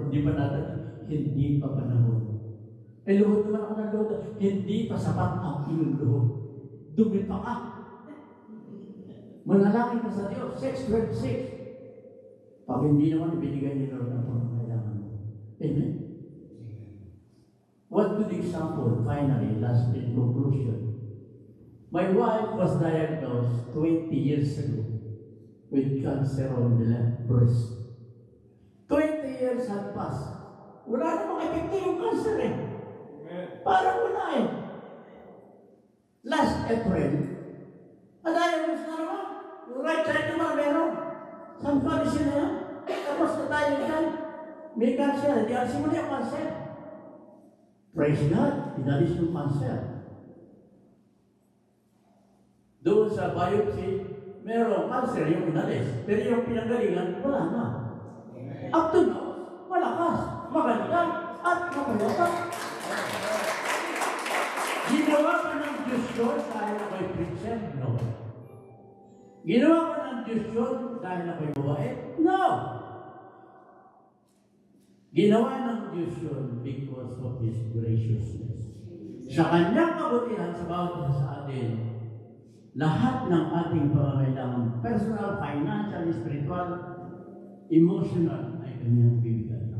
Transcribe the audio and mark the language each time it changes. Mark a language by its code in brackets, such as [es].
[tl] Hindi pa natin, hindi pa panahon. Luhod naman ako ng luhod, hindi pa sapat ang iyong luhod. Dumi pa ka. Manalangin ka sa Diyos, 6:26. Pag hindi naman ibinigay ni Lord ang pangangailangan mo. Amen? [en] One good example, finally, last in conclusion. My wife was diagnosed 20 years ago with cancer on the left breast. [tl] 20 years had passed. Wala namang epekto yung cancer eh. Parang wala eh. Last April, na-diagnose na naman. Yung right side naman meron. San Francisco na yan. Tapos na tayo dyan. May cancer. Hindi ang simula yung cancer. [en] Praise God. [tl] Inalis yung cancer. Doon sa biopsy, merong cancer yung inalis. Pero yung pinanggalingan, wala na. [en] Up to now, [tl] malakas, maganda, at mapayapa. Ginawa ka ng Diyos yun dahil ako'y preacher? [en] No. [tl] Ginawa ka ng Diyos yun dahil ako'y babae? [en] No. [tl] Ginawa ng Diyos yun [en] because of His graciousness. [tl] Sa Kanyang kabutihan sa bawat isa sa atin, lahat ng ating pangangailangan, personal, financial, spiritual, emotional, ay Kanyang bibigay.